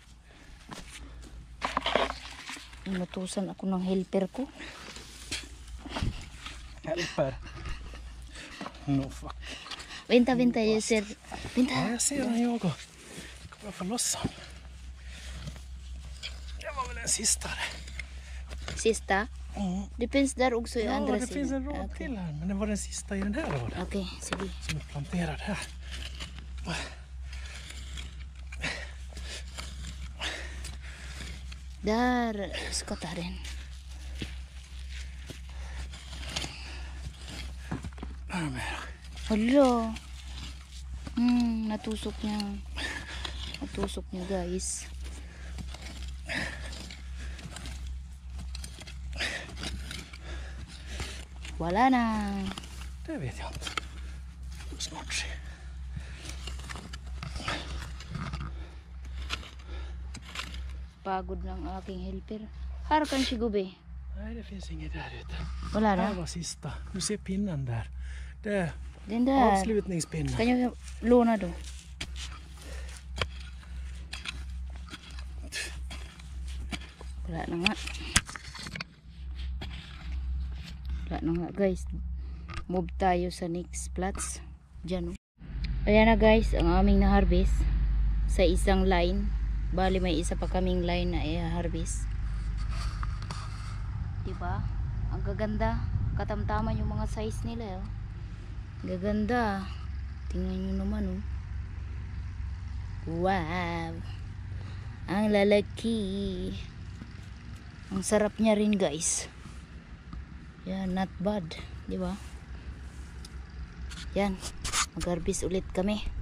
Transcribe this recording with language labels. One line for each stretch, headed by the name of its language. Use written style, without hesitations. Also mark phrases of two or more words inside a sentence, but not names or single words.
Filipino: Inutusan ako ng helper ko.
English: Helper. No fuck.
Swedish: Vänta, jag ser. Vänta. Ja, jag ser den jag går. Kommer jag få loss den? Det var väl den sista där. Sista? Mm. Det finns där också i Ja, andra det finns en rad Okej. till här, men det var den sista i den här raden
Filipino: Okej, sige. som är planterad här.
Swedish: Där ska ta den. Här med.
Filipino: Hala. Natusok niya. Natusok niya, guys. Wala na.
Swedish: Det vet jag inte. Snart se.
Filipino: Pagod ng aking helper. Harakan si Gube.
Swedish: Nej, det finns inget där ute.
Filipino: Wala
Swedish: Det här
Filipino: na.
Swedish: var sista. Du ser pinnen där. Det är Den där. avslutningspinnen. Kan jag låna då?
Filipino: Wala na nga. Wala na nga, guys. Move tayo sa
English: next plots.
Filipino: Diyan, oh. Ayan na, guys, ang aming na-harvest sa isang line. Bali, may isa pa kaming line na i-harvest. Diba? Ang gaganda. Katamtaman yung mga size nila, oh. Gaganda. Tingnan nyo naman, oh. Wow. Ang lalaki. Ang sarap niya rin, guys. Yan,
English: not bad.
Filipino: Di ba? Yan. Mag-harvest ulit kami.